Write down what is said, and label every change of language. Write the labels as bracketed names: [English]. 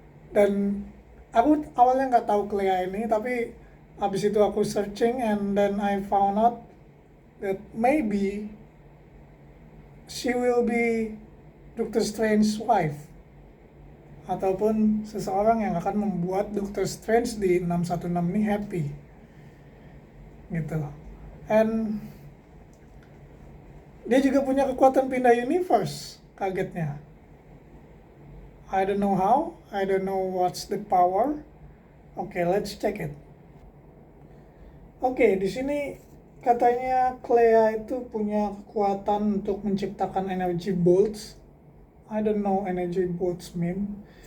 [Indonesian] Dan aku awalnya nggak tahu Clea ini, tapi habis itu aku [English] searching and then I found out that maybe she will be Doctor Strange's wife, [Indonesian] ataupun seseorang yang akan membuat Doctor Strange di 616 ini happy gitu. And dia juga punya kekuatan pindah universe, kagetnya. [English] I don't know how, I don't know what's the power. Okay, let's check it. [Indonesian] Oke, di sini katanya Clea itu punya kekuatan untuk menciptakan energy bolts. [English] I don't know energy bolts mean.